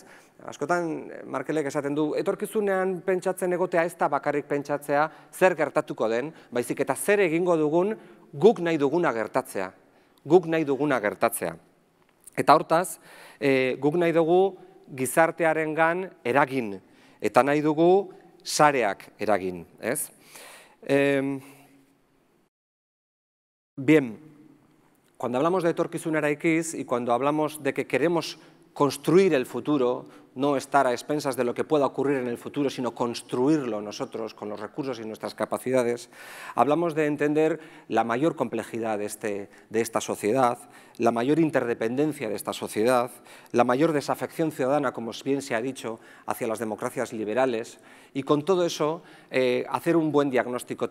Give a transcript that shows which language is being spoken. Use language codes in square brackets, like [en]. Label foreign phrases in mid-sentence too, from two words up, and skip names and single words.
[eu] Askotan Markelek esaten du, etorkizunean pentsatzen egotea ez da bakarrik pentsatzea zer gertatuko den, baizik eta zer egingo dugun guk nahi duguna gertatzea. Guk nahi duguna gertatzea. Eta hortaz, guk nahi dugu gizartearengan eragin, eta nahi dugu sareak eragin, ez? [es] Bien, cuando hablamos de etorkizun eraikiz y cuando hablamos de que queremos construir el futuro, no estar a expensas de lo que pueda ocurrir en el futuro, sino construirlo nosotros con los recursos y nuestras capacidades. Hablamos de entender la mayor complejidad de esta sociedad, la mayor interdependencia de esta sociedad, la mayor desafección ciudadana, como bien se ha dicho, hacia las democracias liberales, y con todo eso hacer un buen diagnóstico.